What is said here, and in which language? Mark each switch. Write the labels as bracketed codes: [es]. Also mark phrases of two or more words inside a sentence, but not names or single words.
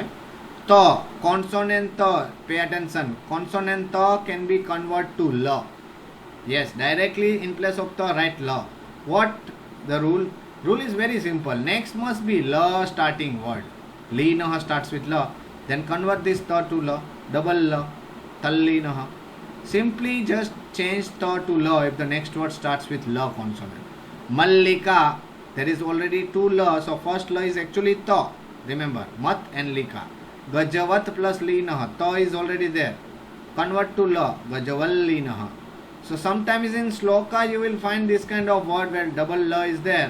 [en] Ta, consonant ta, pay attention. Consonant ta can be converted to la. Yes, directly in place of ta, write la. What the rule? Rule is very simple. Next must be la starting word. [sa] Li naha [en] starts with la. Then convert this ta to la. Double la. [sa] Talli naha. [en] Simply just change ta to la if the next word starts with la consonant. Mallika, there is already 2 la, so first la is actually ta. Remember, mat and lika. Gajavat plus linaha, ta is already there. Convert to la, gajaval So sometimes in shloka you will find this kind of word where double la is there.